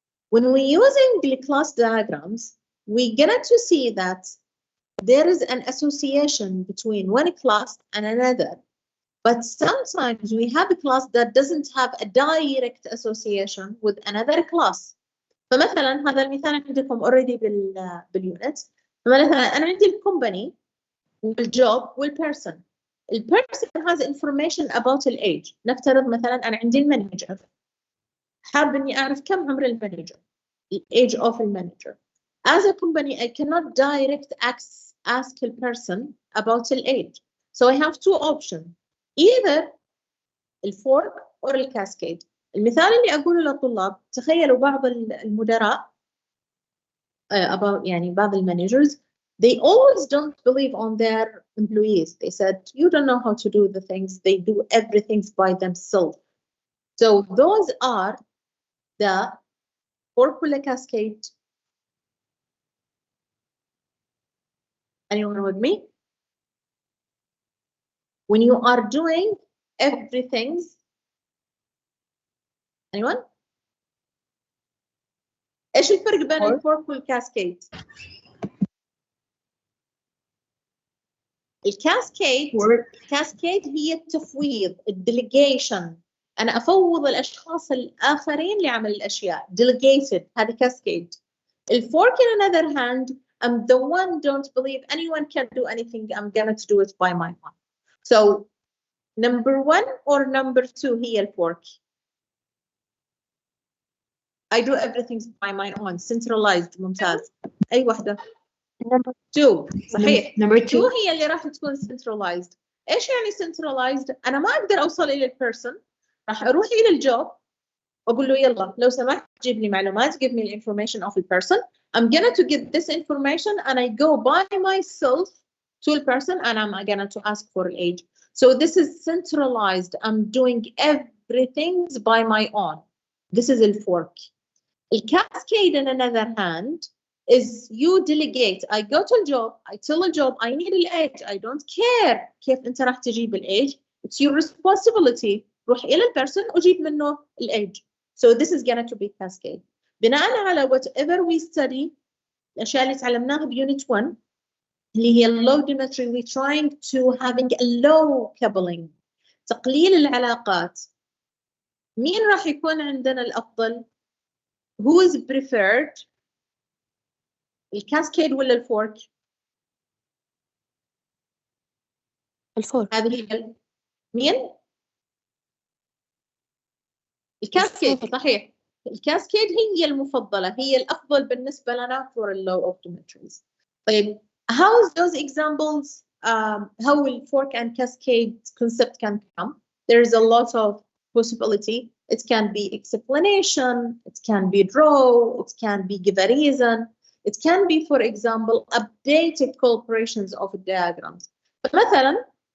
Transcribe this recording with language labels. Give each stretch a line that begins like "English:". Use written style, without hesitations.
English: When we're using the class diagrams, we get to see that there is an association between one class and another. But sometimes we have a class that doesn't have a direct association with another class.
Arabic: فمثلا هذا المثال عندكم already بالunit. فمثلا أنا عندي الكومباني والجوب والبيرسون.
English: البيرسون has information about the age.
Arabic: نفترض مثلا أنا عندي المانجر. حاب إني أعرف كم عمر المانجر.
English: The age of the manager. As a company, I cannot direct ask the person about the age. So I have two options. Either الفورك or الكاسكيد.
Arabic: المثال اللي أقوله للطلاب، تخيلوا بعض المدراء about يعني بعض managers,
English: they always don't believe on their employees. They said, you don't know how to do the things. They do everything by themselves. So those are the fork or cascade. Anyone with me? When you are doing everything. Anyone?
Arabic: ايش الفرق بين الفورك والكاسكيد؟ الكاسكيد هي التفويض، الديليجيشن. انا افوض الاشخاص الاخرين لعمل الاشياء. delegated هذه كاسكيد.
English: الفورك on another hand, I'm the one don't believe anyone can do anything. I'm gonna do it by my own. So number 1 or number 2
Arabic: هي الفورك.
English: I do everything by my own. Centralized.
Arabic: ممتاز. أي واحدة؟ Number 2. صحيح. Number 2 هي اللي راح تكون centralized. إيش يعني centralized؟ أنا ما أقدر أوصل إلى البيرسون. راح أروح إلى الجوب وأقول له يلا لو سمحت جيب لي معلومات.
English: Give me the information of the person. I'm gonna to get this information and I go by myself to the person and I'm gonna to ask for age. So this is centralized. I'm doing everything by my own. This is the fork. The cascade, on another hand, is you delegate. I go to a job. I tell a job I need the age. I don't care
Arabic: كيف أنت راح تجيب الage.
English: It's your responsibility.
Arabic: روح إلى البرسون وجيب منه الage.
English: So this is gonna to be cascade. بناء على whatever we study
Arabic: الأشياء اللي تعلمناها بunit 1 اللي هي
English: low dimetry, we're trying to having a low coupling.
Arabic: تقليل العلاقات. مين راح يكون عندنا الأفضل؟
English: Who is preferred?
Arabic: الكاسكيد ولا الفورك؟ الفورك. هذه هي مين؟ الكاسكيد. صحيح. الكاسكيد هي المفضلة، هي الأفضل بالنسبة لنا
English: for low optometries.
Arabic: طيب
English: how those examples how will fork and cascade concept can come? There is a lot of possibility. It can be explanation, it can be draw, it can be give a reason, it can be, for example, updated corporations of diagrams.
Arabic: مثلا